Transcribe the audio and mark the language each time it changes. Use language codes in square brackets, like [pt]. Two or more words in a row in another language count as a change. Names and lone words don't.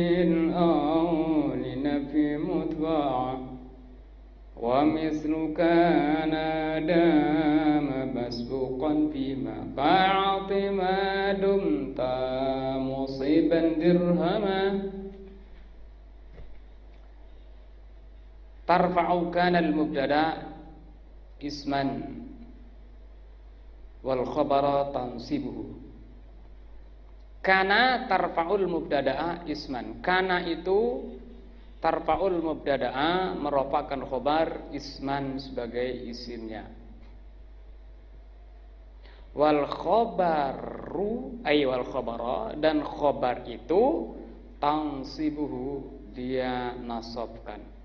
[ar] أو لنفي متبعة ومثل كان دام مسبوقا بما قاعط ما دمت مصيبا درهما ترفع كان المبتدا اسما والخبر تنصبه. كان ترفع المبتدأ اسما. [id] Kana itu [ar] ترفع المبتدأ [id] merupakan khobar, isman sebagai isimnya. [ar] والخبر أي والخبر, [id] dan khobar itu tansibuhu, dia nasabkan.